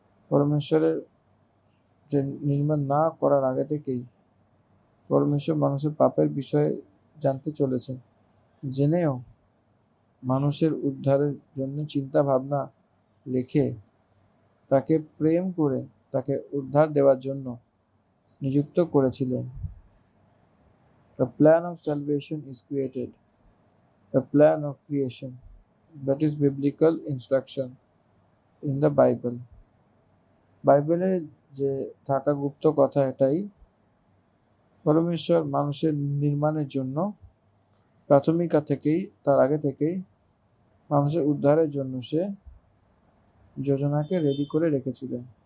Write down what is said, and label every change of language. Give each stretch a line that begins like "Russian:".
Bangla: পরমেশ্বরের যে নির্মাণ না করার আগে থেকেই পরমেশ্বর মানুষের পাপের বিষয়ে জানতে চলেছেন, জেনেও মানুষের উদ্ধারের জন্য চিন্তা ভাবনা রেখে তাকে প্রেম করে তাকে উদ্ধার দেওয়ার জন্য নিযুক্ত করেছিলেন।
English: The plan of salvation is created, the plan of creation, that is biblical instruction in the Bible.
Bangla: বাইবেলে যে থাকা গুপ্ত কথা এটাই, পরমেশ্বর মানুষের নির্মাণের জন্য প্রাথমিকা থেকেই, তার আগে থেকেই মানুষের উদ্ধারের জন্য সে যোজনাকে রেডি করে রেখেছিলেন।